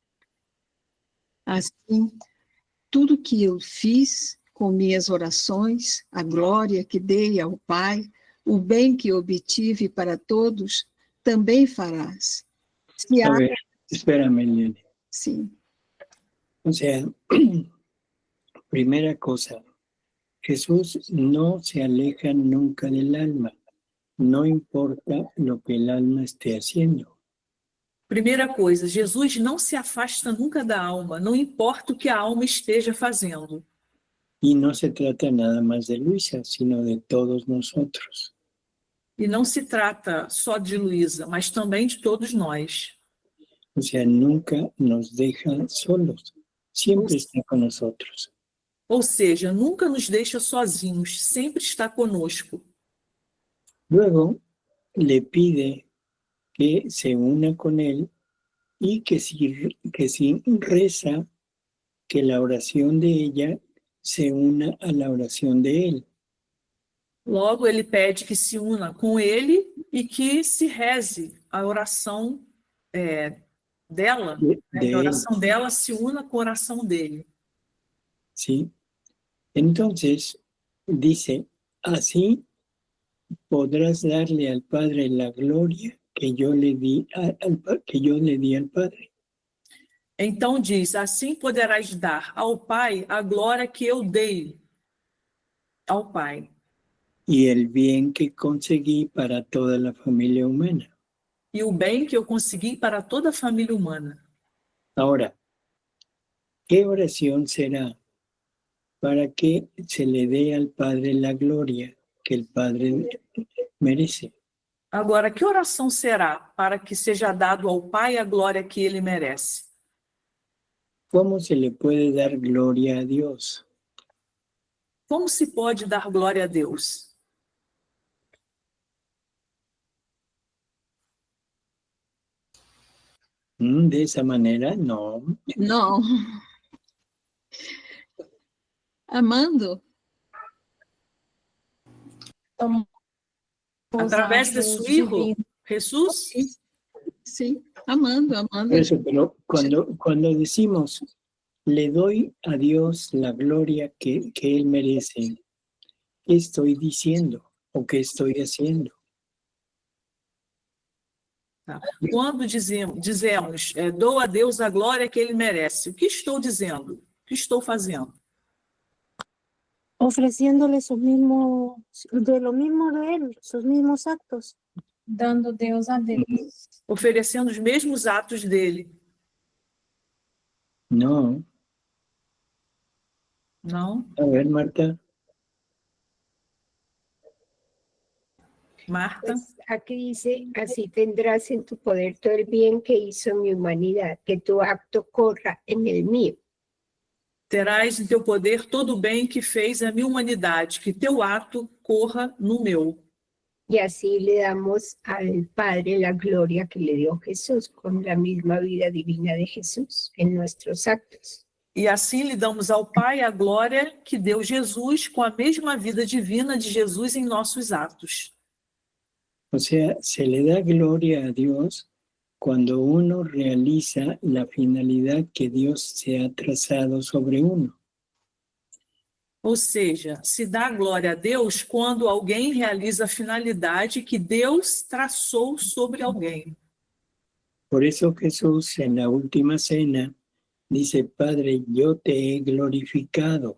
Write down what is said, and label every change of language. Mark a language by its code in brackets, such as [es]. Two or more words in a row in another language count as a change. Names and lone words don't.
[pt] Assim, tudo que eu fiz com minhas orações, a glória que dei ao Pai, o bem que obtive para todos, também farás. [es] A ver, espérame, Eliane. [pt] Sim. [es] O sea, primera cosa, Jesús no se aleja nunca del alma, no importa lo que el alma esté haciendo. [pt] Primeira coisa, Jesus não se afasta nunca da alma, não importa o que a alma esteja fazendo. [es] Y no se trata nada más de Luisa, sino de todos nosotros. [pt] E não se trata só de Luísa, mas também de todos nós. [es] O sea, nunca nos deja solos, siempre está con nosotros. [pt] Ou seja, nunca nos deixa sozinhos, sempre está conosco. [es] Luego le pide que se una con él y que si reza, que la oración de ella se una a la oración de él. [pt] Logo, ele pede que se una com ele e que se reze a oração dela, [es] De [pt] que a [es] él, [pt] oração dela se una com a oração dele. [es] ¿sí? Entonces, dice, así podrás darle al Padre la gloria que yo le di al Padre. [pt] Então diz, assim poderás dar ao Pai a glória que eu dei ao Pai. [es] Y el bien que conseguí para toda la familia humana. [pt] E o bem que eu consegui para toda a família humana. [es] Ahora, ¿qué oración será para que se le dé al Padre la gloria que el Padre merece? [pt] Agora, que oração será para que seja dado ao Pai a glória que ele merece? [es] ¿Cómo se le puede dar gloria a Dios? [pt] Como se pode dar glória a Deus? [es] De esa manera, no. [pt] Não. Amando. [es] Através de su Hijo, Jesús? [pt] Sim, amando, amando. [es] Eso, pero cuando decimos, le doy a Dios la gloria que Él merece, ¿qué estoy diciendo o qué estoy haciendo? [pt] Quando dizemos dou a Deus a glória que ele merece, o que estou dizendo? O que estou fazendo? [es] Ofreciéndole de lo mismo de él, sus mismos actos. [pt] Dando Deus a Deus. Oferecendo os mesmos atos dele. [es] No. [pt] Não? [es] A ver, Marta. Marta? Pues aquí dice, así tendrás en tu poder todo el bien que hizo mi humanidad, que tu acto corra en el mío. [pt] Terás em teu poder todo o bem que fez a minha humanidade, que teu ato corra no meu. [es] Y así le damos al Padre la gloria que le dio Jesús, con la misma vida divina de Jesús en nuestros actos. [pt] E assim lhe damos ao Pai a glória que deu Jesus com a mesma vida divina de Jesus em nossos atos. [es] O sea, se le da gloria a Dios cuando uno realiza la finalidad que Dios se ha trazado sobre uno. [pt] Ou seja, se dá glória a Deus quando alguém realiza a finalidade que Deus traçou sobre alguém. [es] Por eso Jesús en la última cena dice, Padre, yo te he glorificado.